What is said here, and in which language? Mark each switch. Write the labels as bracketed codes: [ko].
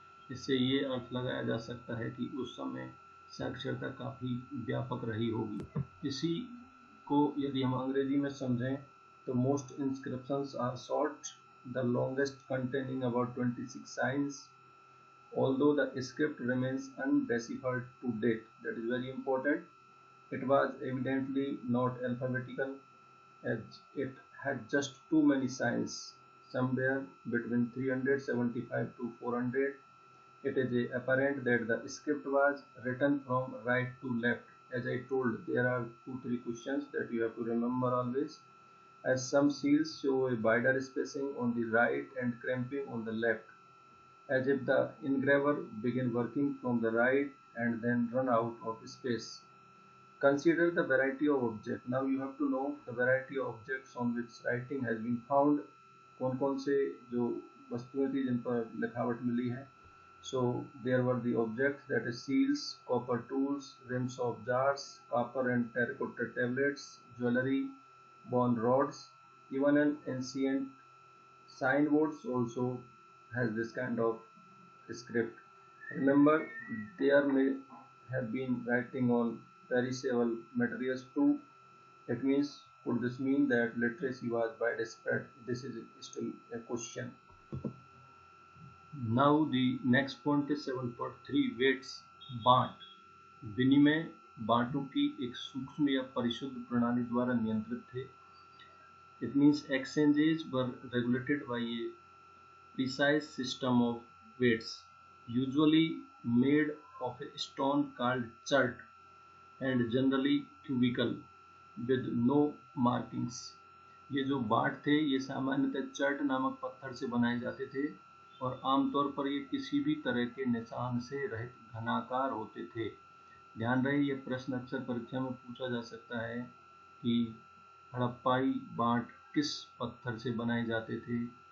[hi] इससे ये अर्थ लगाया जा सकता है कि उस समय साक्षरता काफ़ी व्यापक रही होगी। इसी को यदि हम अंग्रेजी में समझें तो [en] Most inscriptions are short, the longest containing about 26 signs, although the script remains undeciphered to date. That is very important. It was evidently not alphabetical, as it had just too many signs, somewhere between 375 to 400. It is apparent that the script was written from right to left. As I told, there are 2-3 questions that you have to remember always, as some seals show a wider spacing on the right and cramping on the left, as if the engraver began working from the right and then run out of space. Consider the variety of objects. Now you have to know the variety of objects on which writing has been found. [hi] कौन कौन से जो वस्तुएं थी जिन पर लिखावट मिली है. [en] So there were the objects, that is seals, copper tools, rims of jars, copper and terracotta tablets, jewelry, bone rods, even an ancient signboards also has this kind of script. Remember, there may have been writing on perishable materials too. It means, could this mean that literacy was widespread? This is still a question. Now the next point is 7.3 weights. [hi] बाट विनिमय बाटों की एक सूक्ष्म या परिशुद्ध प्रणाली द्वारा नियंत्रित थे. [en] It means exchanges were regulated by a precise system of weights, usually made of a stone called chert and generally cubical with no markings. [hi] ये जो बाट थे ये सामान्यतः चर्ट नामक पत्थर से बनाए जाते थे और आमतौर पर ये किसी भी तरह के निशान से रहित घनाकार होते थे. ध्यान रहे, ये प्रश्न अक्सर परीक्षा में पूछा जा सकता है कि हड़प्पाई बाट किस पत्थर से बनाए जाते थे.